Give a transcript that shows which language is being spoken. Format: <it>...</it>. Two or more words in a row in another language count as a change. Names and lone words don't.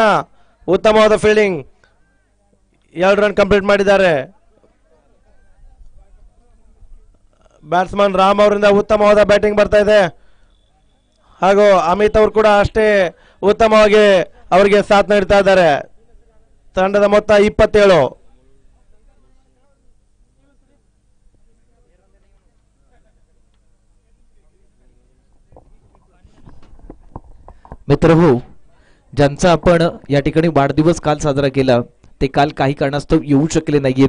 <kn>ಉತ್ತಮವಾದ ಫೀಲ್ಡಿಂಗ್. 2 ರನ್ ಕಂಪ್ಲೀಟ್ ಮಾಡಿದ್ದಾರೆ. ಬ್ಯಾಟ್ಸ್ಮನ್ ರಾಮ್ ಅವರಿಂದ ಉತ್ತಮವಾದ ಬ್ಯಾಟಿಂಗ್ ಬರ್ತಾ ಇದೆ. ಹಾಗೂ ಅಮಿತ್ ಅವರು ಕೂಡ ಅಷ್ಟೇ ಉತ್ತಮವಾಗಿ ಅವರಿಗೆ ಸಾಥ್ ನೀಡ್ತಾ ಇದ್ದಾರೆ. ತಂಡದ ಮೊತ್ತ 27.</kn> <mr>मित्रहो, ज्यांचा आपण या ठिकाणी वाढदिवस काल साजरा केला ते काल काही कारणास्तव येऊ शकले नाहीयेत.</mr>